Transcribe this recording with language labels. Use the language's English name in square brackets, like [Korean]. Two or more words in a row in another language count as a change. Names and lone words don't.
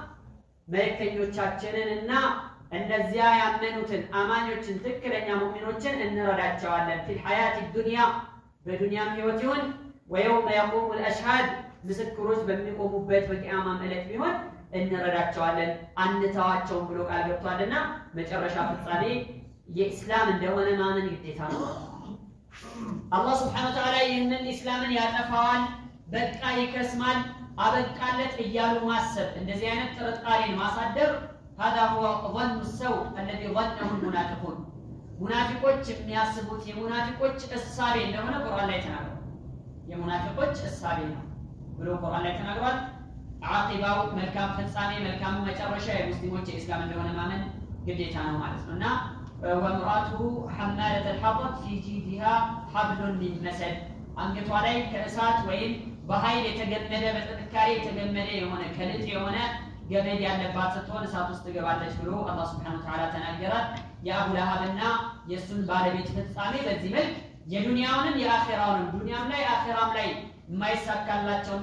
[Amharic] መልእክተኞቻችንንና እነዚያ ያመኑትን አማኞችን ትክክለኛ ሙእሚኖችን እንረዳቸዋለን [Arabic] في الحياة الدنيا [Amharic] በዱንያም ህይወት ይሁን [Arabic] ويوم يقوم الأشهاد [Amharic] ምስክሮች በሚቆሙበት በቂያማም ዕለት ቢሆን እንረዳቸዋለን አንተዋቸውም ብሎ ቃል ገብቷልና መጨረሻ ፍጻሜ የእስላም እንደሆነ ማመን ግዴታ ነው። አላህ [Arabic] سبحانه وتعالى [Amharic] ይህንን እስላምን ያጠፋዋል በቃ ይከስማል አበቃለት እያሉ ማሰብ እንደዚህ አይነት ጥርጣሬን ማሳደር [Arabic] هذا هو ظن السوء الذي ظنه المنافقون [Amharic] ሙናፊቆች የሚያስቡት የሙናፊቆች እሳቤ እንደሆነ ቁርአን ላይ ተናግሯል። የሙናፊቆች እሳቤ ነው ብሎ ቁርአን ላይ ተናግሯል። ዓቂባው መልካም ፍጻሜ መልካም መጨረሻ የሙስሊሞች የእስላም እንደሆነ ማመን ግዴታ ነው ማለት ነውና [Arabic] وامراته حمالة الحطب في جيدها حبل من مسد [Amharic] አንገቷ ላይ ከእሳት ወይም በኃይል የተገመደ በጥንካሬ የተገመደ የሆነ ከልጥ የሆነ ገመድ ያለባት ስትሆን እሳት ውስጥ ትገባለች ብሎ አላህ [Arabic] سبحانه وتعالى [Amharic] ተናገራት። የአቡ ለሃብና የሱን ባለቤት ፍጻሜ በዚህ መልክ የዱንያውንም የአኺራውንም ዱንያም ላይ አኺራም ላይ የማይሳካላቸውና